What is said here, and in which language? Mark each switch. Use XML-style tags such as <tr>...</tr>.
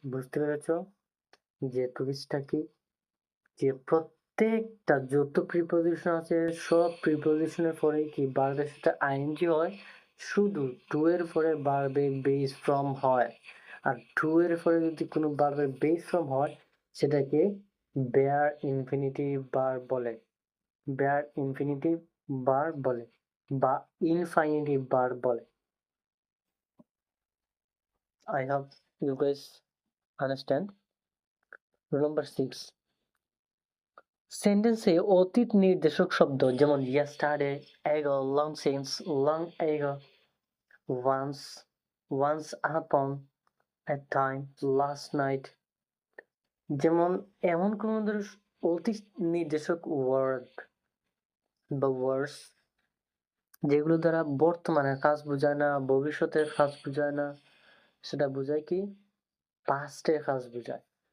<bn>বুঝতে পেরেছো যে টুরিস্টটা কি? যে প্রত্যেকটা যত প্রিপোজিশন আছে সব প্রিপোজিশনের পরে কি বারবের সাথে আইএনজি হয়, শুধু টু এর পরে বারবের বেস ফর্ম হয়। আর টু এর পরে যদি কোনো বারবের বেস ফর্ম হয়, সেটাকে বেয়ার ইনফিনিটিভ বার বলে, বেয়ার ইনফিনিটিভ বার বলে বা ইনফাইনিটিভ বার বলে।</bn> <en>I hope you guys understand. Rule number 6.</en> <bn>সেন্টেন্সে অতীত নির্দেশক শব্দ যেমন yesterday, ago, long since, long ago, once, once upon a time, last night, যেমন এমন কোন ধরনের অতীত নির্দেশক ওয়ার্ড বা ওয়ার্ডস যেগুলো দ্বারা বর্তমানের কাজ বোঝায় না, ভবিষ্যতের কাজ বোঝায় না, সেটা বোঝায় কি পাস্টের কাজ বোঝায়।</bn>